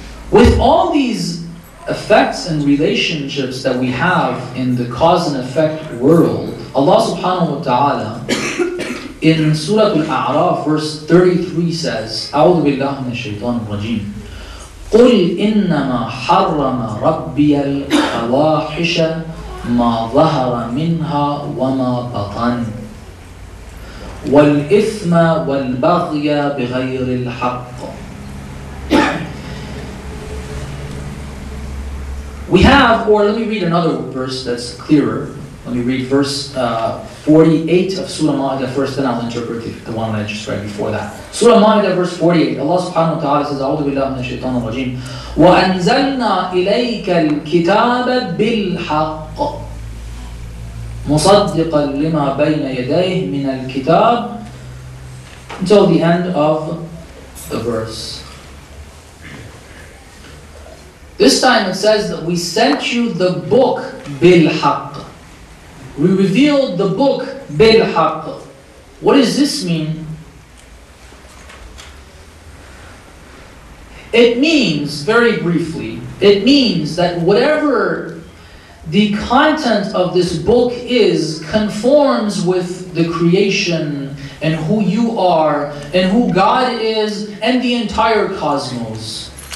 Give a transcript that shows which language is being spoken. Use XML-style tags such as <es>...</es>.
<en>With all these effects and relationships that we have in the cause and effect world, Allah subhanahu wa ta'ala in Surah Al-A'raf verse 33 says,</en> <ar>أعوذ بالله من الشيطان الرجيم قل إنما حرم ربي الفواحش ما ظهر منها وما بطن والإثم والبغي بغير الحق</ar> <en>We have, or let me read another verse that's clearer. Let me read verse 48 of Surah Ma'idah first, then I'll interpret the one that I just read before that. Surah Ma'idah verse 48. Allah subhanahu wa ta'ala says,</en> <ar>أعوذ بالله من الشيطان الرجيم وأنزلنا إليك الكتاب بالحق مصدقا لما بين يديه من الكتاب,</ar> <en>until the end of the verse. This time it says that we sent you the book بالحق. We revealed the book بالحق. What does this mean? It means, very briefly, it means that whatever the content of this book is conforms with the creation and who you are and who God is and the entire cosmos.</en>